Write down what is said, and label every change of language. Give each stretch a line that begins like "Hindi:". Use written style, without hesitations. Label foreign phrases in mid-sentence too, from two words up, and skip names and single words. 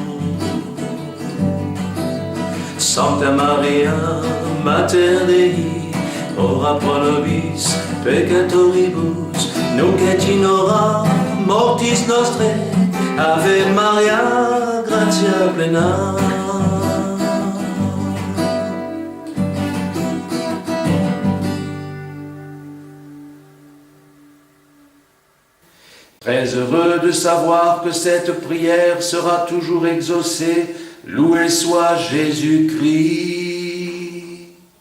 Latin: Sancta Maria, Mater Dei, ora pro nobis peccatoribus, nunc et in hora mortis nostrae. Ave Maria, gratia plena.
French: Très heureux de savoir que cette prière sera toujours exaucée. Loué soit Jésus-Christ.